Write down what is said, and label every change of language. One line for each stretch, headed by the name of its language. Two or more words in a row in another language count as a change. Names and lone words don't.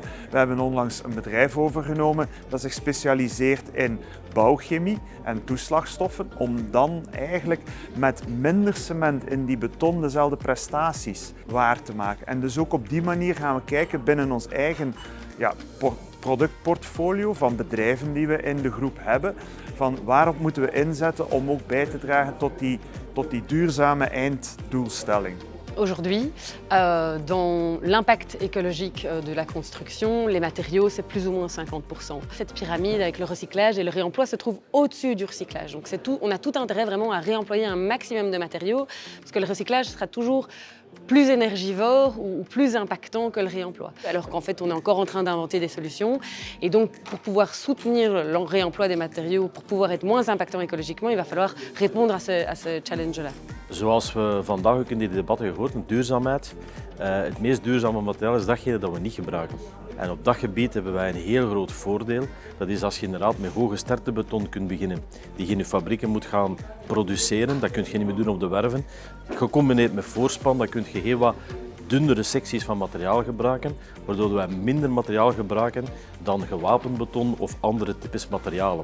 Dutch: We hebben onlangs een bedrijf overgenomen dat zich specialiseert in bouwchemie en toeslagstoffen, om dan eigenlijk met minder cement in die beton dezelfde prestaties waar te maken. En dus ook op die manier gaan we kijken binnen ons eigen productportfolio van bedrijven die we in de groep hebben, van waarop moeten we inzetten om ook bij te dragen tot die duurzame einddoelstelling.
French: Aujourd'hui, dans l'impact écologique de la construction, les matériaux, c'est plus ou moins 50%. Cette pyramide avec le recyclage et le réemploi se trouve au-dessus du recyclage. Donc on a tout intérêt vraiment à réemployer un maximum de matériaux parce que le recyclage sera toujours plus énergivore ou plus impactant que le réemploi. Alors qu'en fait, on est encore en train d'inventer des solutions. Et donc, pour pouvoir soutenir le réemploi des matériaux, pour pouvoir être moins impactant écologiquement, il va falloir répondre à ce challenge-là.
Dutch: Zoals we vandaag ook in die debatten gehoord hebben, duurzaamheid. Het meest duurzame materiaal is datgene dat we niet gebruiken. En op dat gebied hebben wij een heel groot voordeel. Dat is als je inderdaad met hoge sterktebeton kunt beginnen, die je in je fabrieken moet gaan produceren. Dat kun je niet meer doen op de werven. Gecombineerd met voorspan, dan kun je heel wat dunnere secties van materiaal gebruiken, waardoor wij minder materiaal gebruiken dan gewapend beton of andere types materialen.